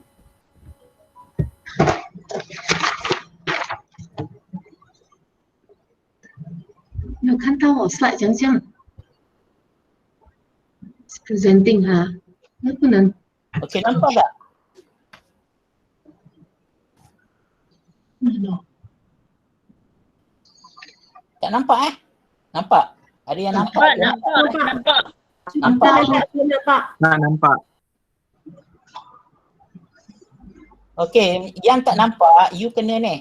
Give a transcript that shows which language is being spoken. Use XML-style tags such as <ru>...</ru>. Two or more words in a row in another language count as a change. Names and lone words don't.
<zh>没有看到我 slide 讲讲 presenting 哈，那不能</zh> <ms>Okey, nampak tak?</ms> <zh>不能哦。</zh> <ms>Tak nampak Nampak? Ada yang nampak? Nampak. Nampak. Nampak. Nah, nampak. Okey, yang tak nampak, you kena ni.</ms>